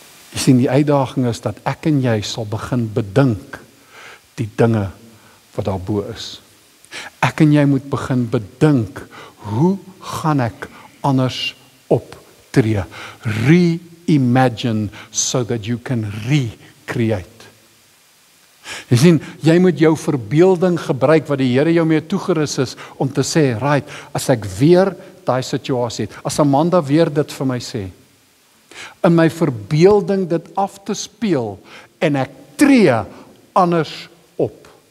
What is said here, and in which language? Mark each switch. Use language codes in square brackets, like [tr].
[af] Jy sien, die uitdaging is dat ek en jy sal begin bedink die dinge wat daarbo is. Ek en jy moet begin bedink, hoe gaan ek anders optree? [en] Reimagine so that you can recreate. [af] Jy sien, jy moet jou verbeelding gebruik wat die Here jou mee toegerus is om te sê, right, as ek weer daai situasie het, as Amanda weer dit vir my sê, in my verbeelding dit af te speel en ek tree anders op.